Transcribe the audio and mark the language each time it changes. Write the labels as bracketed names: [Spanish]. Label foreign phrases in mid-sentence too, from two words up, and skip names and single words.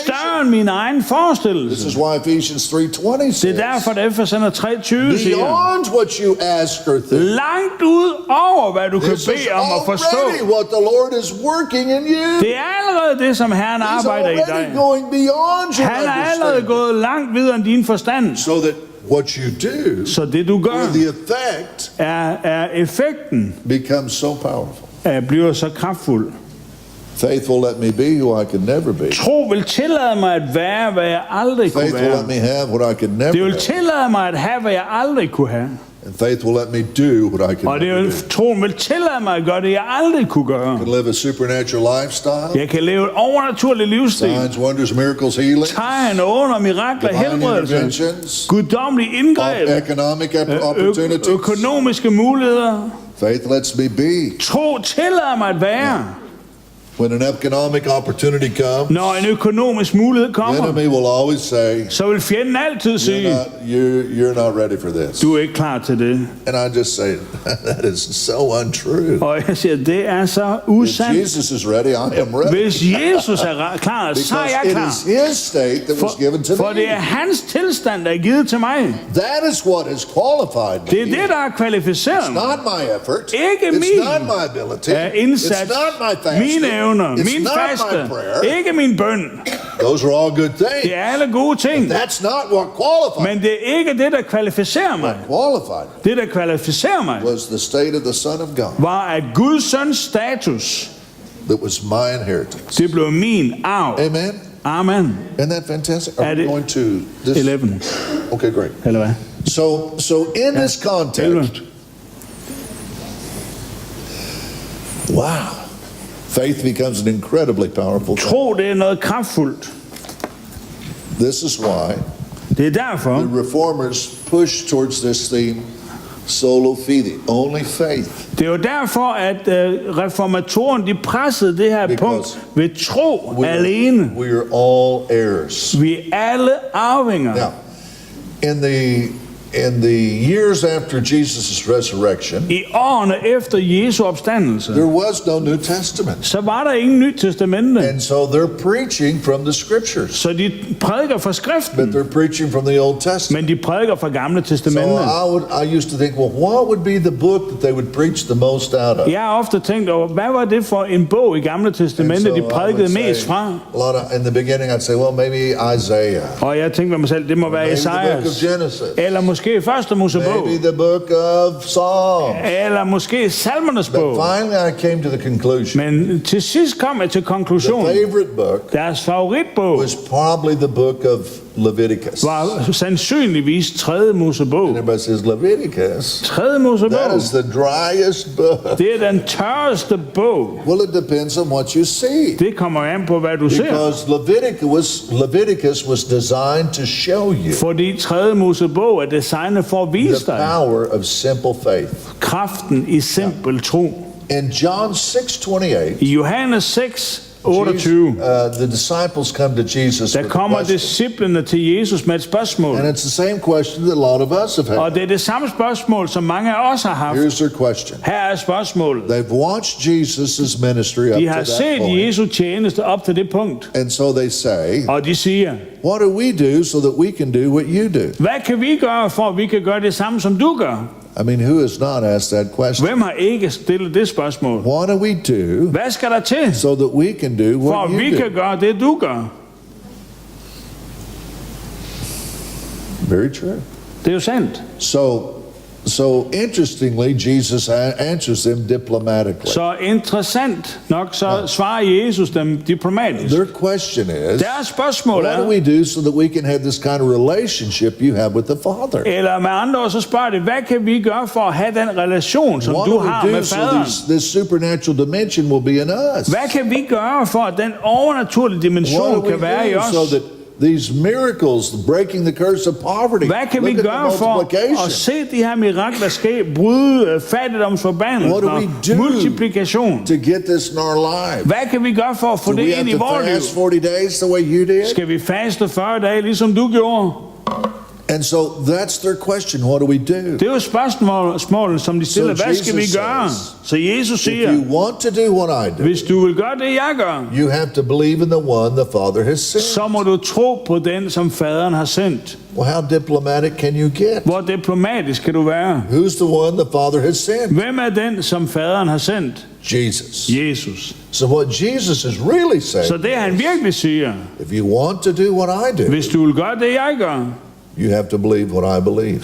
[Danish] større end min egen [English] This [Danish] forestillelse. [English] is why Ephesians 3:20 [Danish] Det [English] says, [Danish] er derfor, at Efeserne 3:20 siger, [English] beyond what you ask or think. [Danish] langt ud over, hvad du kan [English] This is [Danish] bede om at forstå. [English] already what the Lord is working in you. [Danish] Det er allerede det, som Herren [English] He's [Danish] arbejder i [English] already [Danish] dig. [English] going beyond your [Danish] Han er allerede [English] understanding. [Danish] gået langt videre end din forstand. [English] So that what you do, [Danish] Så det du gør, [English] or the effect, [Danish] er effekten, [English] becomes so powerful. [Danish] bliver så kraftfuld. [English] Faith will let me be who I could never be. [Danish] Tro vil tillade mig at være, hvad jeg aldrig kunne [English] Faith will let [Danish] være. [English] me have what I could [Danish] Det [English] never [Danish] vil [English] have. [Danish] tillade mig at have, hvad jeg aldrig kunne have. [English] And faith will let me do what I [Danish] Og [English] could [Danish] det [English] never [Danish] vil, [English] do. [Danish] troen vil tillade mig at gøre det, jeg aldrig kunne gøre. [English] I can live a supernatural lifestyle, [Danish] Jeg kan leve et overnaturligt livsstil. [English] signs, wonders, miracles, healing, [Danish] Tegn, under, mirakler, [English] divine [Danish] helbredelse, [English] interventions, [Danish] guddommelig indgreb, [English] economic opportunities. [Danish] økonomiske muligheder. [English] Faith lets me be. [Danish] Tro tillader mig at være. [English] When an economic opportunity comes, [Danish] Når en økonomisk mulighed [English] the [Danish] kommer, [English] enemy will always say, [Danish] så vil fjenden altid sige, [English] you're not ready for this. [Danish] du er ikke klar til det. [English] And I just say, that is so untrue. [Danish] Og jeg siger, det er så [English] If [Danish] usandt. [English] Jesus is ready, I am ready. [Danish] Hvis Jesus er klar, så er [English] Because [Danish] jeg [English] it [Danish] klar. [English] is his state that was given to [Danish] For det [English] me. [Danish] er hans tilstand, der er givet til mig. [English] That is what has qualified [Danish] Det er [English] me. [Danish] det, der har kvalificeret [English] It's [Danish] mig. [English] not my effort. [Danish] Ikke [English] It's [Danish] min [English] not my ability. [Danish] indsats, [English] It's not my fasting. [Danish] mine evner, [English] It's [Danish] min [English] not [Danish] faste, [English] my prayer. [Danish] ikke min bøn. [English] Those are all good [Danish] Det [English] things. [Danish] er alle gode ting. [English] That's not what qualified [Danish] Men det er ikke det, der kvalificerer mig. [English] Qualified [Danish] Det, der kvalificerer mig, [English] was the state of the Son of God [Danish] var, at Guds søns status, [English] that was my inheritance. [Danish] det blev min arv. [English] Amen. [Danish] Amen. [English] Isn't that fantastic? Are [Danish] At [English] we it- going to this? 11. Okay, great. [Danish] Eller hvad? [English] So in this context, wow, faith becomes an incredibly powerful thing. [Danish] Tro, det er noget kraftfuldt. [English] This is why [Danish] Det er derfor, [English] the reformers push towards this theme, [Latin] solo fide, [English] only faith. [Danish] det er jo derfor, at reformatoren, de pressede det her [English] Because [Danish] punkt ved tro alene. [English] We are all heirs. [Danish] Vi er alle arvinger. [English] Now, in the years after Jesus' resurrection, [Danish] I årene efter Jesu opstandelse, [English] there was no New Testament. [Danish] så var der ingen Nyt Testamente. [English] And so they're preaching from the scriptures, [Danish] Så de prædiker fra [English] but [Danish] skriften, [English] they're preaching from the Old Testament. [Danish] men de prædiker fra Gamle [English] So [Danish] Testamente. [English] I used to think, well, what would be the book that they would preach the most out of? [Danish] Jeg har ofte tænkt over, hvad var det for en bog i Gamle [English] And [Danish] Testamente, [English] so [Danish] de [English] I would [Danish] prædikede [English] say, [Danish] mest fra? [English] a lot of, in the beginning, I'd say, well, maybe Isaiah, [Danish] Og jeg tænkte ved mig selv, det må være [English] maybe the book of [Danish] Esajas, [English] Genesis, [Danish] eller måske Første Mosebog, [English] maybe the book of Psalms. [Danish] eller måske Salmernes [English] But [Danish] bog. [English] finally, I came to the conclusion. [Danish] Men til sidst kom jeg til [English] The [Danish] konklusionen. [English] favorite book [Danish] Deres favoritbog, [English] was probably the book of Leviticus. [Danish] var sandsynligvis 3. Mosebog. [English] Everybody says Leviticus. [Danish] 3. Mosebog, [English] That is the driest book. [Danish] det er den tørreste bog. [English] Well, it depends on what you see. [Danish] Det kommer an på, hvad du ser. [English] Because Leviticus was designed to show you [Danish] Fordi 3. Mosebog er designet for at vise [English] the [Danish] dig [English] power of simple faith. [Danish] kraften i simpel tro. [English] In John 6:28, [Danish] I Johannes 6, 28, [English] the disciples come to Jesus [Danish] der [English] with a [Danish] kommer [English] question. [Danish] disciplene til Jesus med et spørgsmål. [English] And it's the same question that a lot of us have [Danish] Og [English] had. [Danish] det er det samme spørgsmål, som mange af os har haft. [English] Here's their question. [Danish] Her er spørgsmålet. [English] They've watched Jesus' ministry up [Danish] De [English] to [Danish] har [English] that [Danish] set [English] point. [Danish] Jesu tjeneste op til det punkt. [English] And so they say, [Danish] Og de siger, [English] what do we do so that we can do what you do? [Danish] hvad kan vi gøre for, at vi kan gøre det samme, som du gør? [English] I mean, who has not asked that question? [Danish] Hvem har ikke stillet det spørgsmål? [English] What do we do [Danish] Hvad skal der til, [English] so that we can do [Danish] for [English] what [Danish] at vi [English] you [Danish] kan [English] do? [Danish] gøre det, du gør? [English] Very true. [Danish] Det er jo sandt. [English] So interestingly, Jesus answers them diplomatically. [Danish] Så interessant nok, så svarer Jesus dem diplomatisk. [English] Their question is, [Danish] Deres spørgsmål [English] what do [Danish] er, [English] we do so that we can have this kind of relationship you have with the Father? [Danish] eller med andre ord, så spørger de, hvad kan vi gøre for at have den relation, som [English] What [Danish] du [English] do [Danish] har [English] we [Danish] med [English] do so [Danish] faderen? [English] this supernatural dimension will be in us? [Danish] Hvad kan vi gøre for, at den overnaturlige [English] What [Danish] dimension [English] do we [Danish] kan være i [English] do [Danish] os? [English] so that these miracles, breaking the curse of poverty, [Danish] Hvad kan vi [English] look at [Danish] gøre [English] the [Danish] for [English] multiplication. [Danish] at se de her mirakler ske, bryde fattigdomsforbandelsen [English] What do [Danish] og [English] we do [Danish] multiplikation? [English] to get this in our lives? [Danish] Hvad kan vi gøre for at få [English] Do we [Danish] det [English] have [Danish] ind i [English] to [Danish] vores liv? [English] fast 40 days the way you did? [Danish] Skal vi faste 40 dage, ligesom du gjorde? [English] And so that's their question. What do we do? [Danish] Det er jo spørgsmålet, som de stiller. [English] So [Danish] Hvad skal vi [English] Jesus [Danish] gøre? [English] says, [Danish] Så Jesus [English] If [Danish] siger, [English] you want to do what I do, [Danish] hvis du vil gøre det, jeg gør, [English] you have to believe in the one the Father has sent. [Danish] så må du tro på den, som faderen har sendt. [English] Well, how diplomatic can you get? [Danish] Hvor diplomatisk kan du være? [English] Who's the one the Father has sent? [Danish] Hvem er den, som faderen har sendt? [English] Jesus. [Danish] Jesus. [English] So what Jesus is really saying, [Danish] Så det han virkelig siger, [English] if you want to do what I do, [Danish] hvis du vil gøre det, jeg gør, [English] you have to believe what I believe.